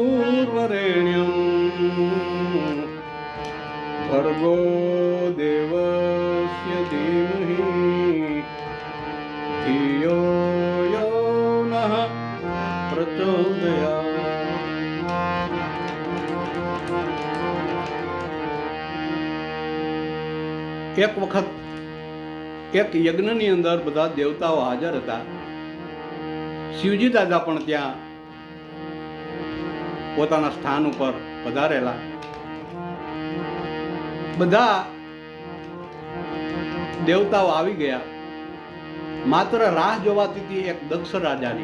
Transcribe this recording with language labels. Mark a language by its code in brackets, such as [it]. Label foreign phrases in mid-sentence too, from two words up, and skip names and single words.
[sa] वरेण्यं भर्गो देवस्य धीमहि धियो यो नः प्रचोदयात्। [gu] એક વખત એક યજ્ઞની અંદર બધા દેવતાઓ હાજર હતા. શિવજી દાદા પણ ત્યાં પોતાના સ્થાન ઉપર પધારેલા. બધા દેવતાઓ આવી ગયા. માત્ર રાહ જોવાતી હતી એક દક્ષ રાજાની.